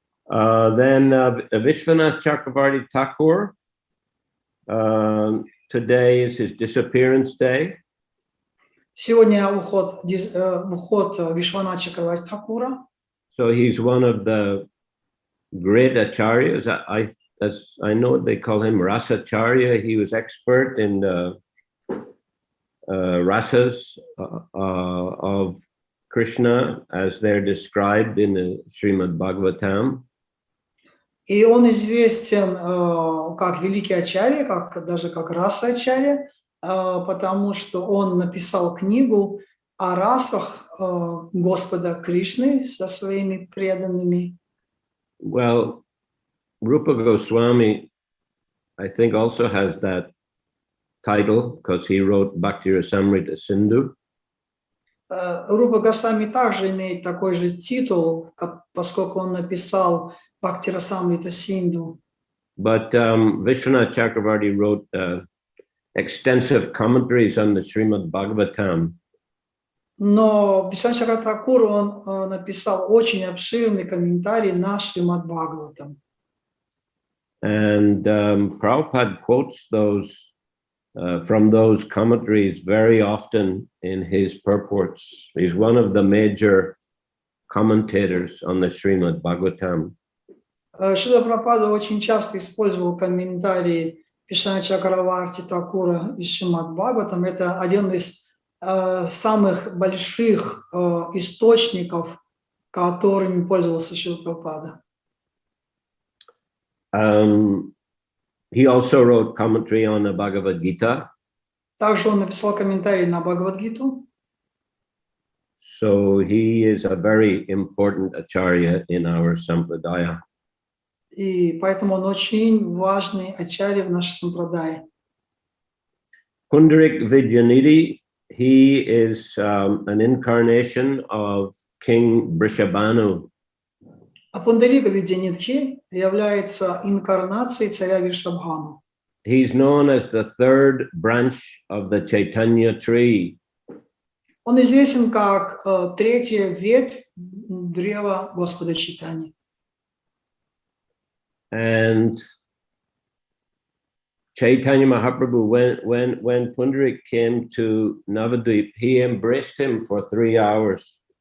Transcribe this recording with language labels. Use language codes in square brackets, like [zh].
[en] Then Vishwanath Chakravarti Thakur, today is his disappearance day. [ru] Сегодня уход Вишванатха Чакраварти Thakura. [en] So he's one of the great acharyas. I know they call him Rasacharya. He was expert in the rasas of Krishna as they're described in the Srimad Bhagavatam. [ru] И он известен как великий ачарья, даже как раса ачарья, потому что он написал книгу о расах Господа Кришны со своими преданными. [en] Well, Rupa Goswami, I think, also has that title because he wrote Bhakti Rasamrita Sindhu. [ru] Рупа Госвами также имеет такой же титул, поскольку он написал Бхакти Расамрита Синду. [en] But Vishwanath Chakravarti wrote extensive commentaries on the Srimad Bhagavatam. [ru] Но Вишванатх Чакраварти Thakura он написал очень обширный комментарий на Шримад Бхагаватам. [en] And Prabhupada quotes those from those commentaries very often in his purports. He's one of the major commentators on the Srimad Bhagavatam. [ru] Шрила Прабхупада очень часто использовал комментарии Вишванатха Чакраварти Thakura из Шримад Бхагаватам. Это один из самых больших источников, которыми пользовался Шрила Прабхупада. [en] He also wrote commentary on the Bhagavad Gita. [ru] Также он написал комментарий на Бхагавад-гиту. [en] So he is a very important acharya in our sampradaya. [ru] И поэтому он очень важный ачарья в нашей сампрадае. [en] Pundarik Vidyanidhi, he is an incarnation of King Vrishabhanu. [ru] А Пундарика Видянидхи является инкарнацией царя Вришабхану. [en] He's known as the third branch of the Chaitanya tree. [ru] Он известен как третья ветвь древа Господа Чайтаньи. [en] And Chaitanya Mahaprabhu, when Pundarik came to Navadvip, he embraced him for 3 hours.